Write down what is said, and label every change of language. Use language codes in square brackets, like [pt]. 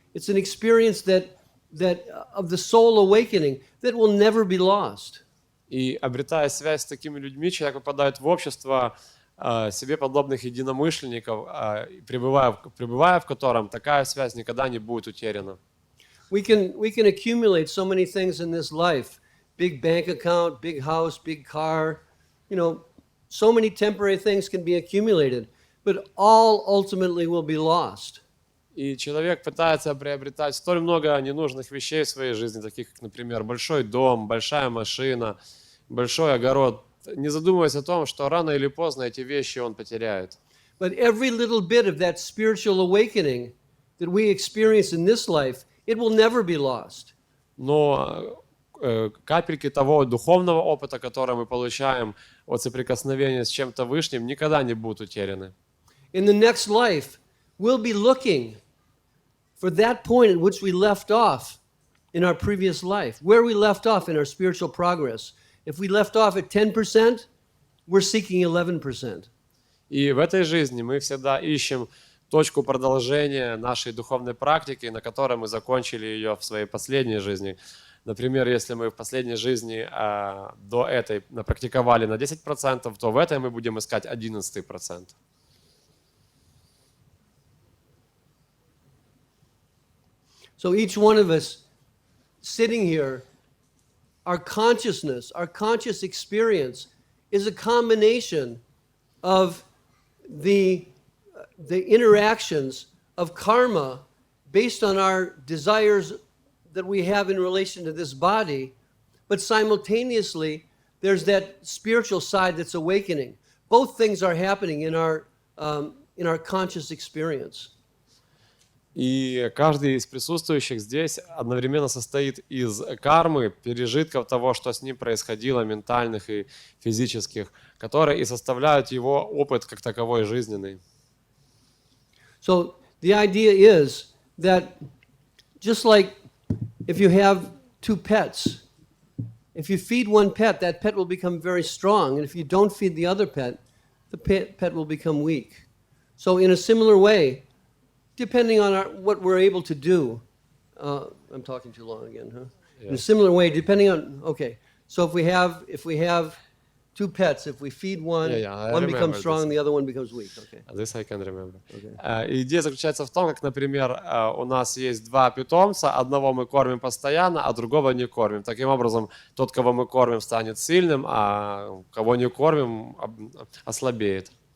[en] It's an experience that of the soul awakening that will never be lost. [ru] И обретая связь с такими людьми, человек попадает в общество себе подобных единомышленников, пребывая в котором такая связь никогда не будет утеряна. [en] We can accumulate so many things in this life. Big bank account, big house, big car. So many temporary things can be accumulated, but all ultimately will be lost. [ru] И человек пытается приобретать столь много ненужных вещей в своей жизни, таких как, например, большой дом, большая машина, большой огород, не задумываясь о том, что рано или поздно эти вещи он потеряет. [en] But every little bit of that spiritual awakening that we experience in this life, it will never be lost. [ru] Но капельки того духовного опыта, который мы получаем от соприкосновения с чем-то высшим, никогда не будут утеряны. [en] In the next life, we'll be looking for that point at which we left off in our previous life, where we left off in our spiritual progress. If we left off at 10%, we're seeking 11%. [ru] И в этой жизни мы всегда ищем точку продолжения нашей духовной практики, на которой мы закончили ее в своей последней жизни. Например, если мы в последней жизни до этой напрактиковали на 10%, то в этой мы будем искать 11%. [en] So each one of us sitting here, our consciousness, our conscious experience is a combination of the interactions of karma based on our desires that we have in relation to this body, but simultaneously there's that spiritual side that's awakening. Both things are happening in our conscious experience. [ru] И каждый из присутствующих здесь одновременно состоит из кармы, пережитков того, что с ним происходило, ментальных и физических, которые и составляют его опыт как таковой жизненный. [en] So the idea is that just like if you have two pets, if you feed one pet, that pet will become very strong, and if you don't feed the other pet, the pet will become weak. So in a similar way, depending on what we're able to do, I'm talking too long again, huh? Yeah. In a similar way, depending on, okay, so if we have two pets, if we feed one, one becomes strong, the other one becomes weak. Okay. This I can remember. Okay. [ru] Идея заключается в том, как, например, у нас есть два питомца, одного мы кормим постоянно, а другого не кормим. Таким образом, тот, кого мы кормим, станет сильным, а кого не кормим, ослабеет.